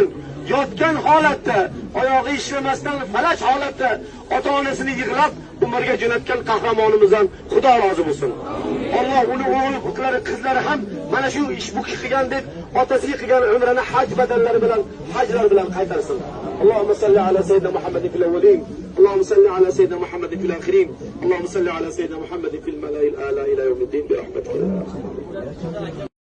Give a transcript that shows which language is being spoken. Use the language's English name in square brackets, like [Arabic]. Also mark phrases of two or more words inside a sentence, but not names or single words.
[Uzbek] Yotgan holatda, oyog'i ishlamasdan falaj holatda ota-onasini yig'lab umrga jo'natgan qahramonimizdan Xudo rozi bo'lsin. Alloh uni o'g'il qizlari ham mana shu ish bu qilgan deb otasiga qilgan umrini haj badallari bilan, hajlar bilan qaytarsin. [Arabic] اللهم صل على سيدنا محمد في الأولين، اللهم صل على سيدنا محمد في الآخرين، اللهم صل على سيدنا محمد في الملأ الأعلى إلى يوم الدين برحمتك.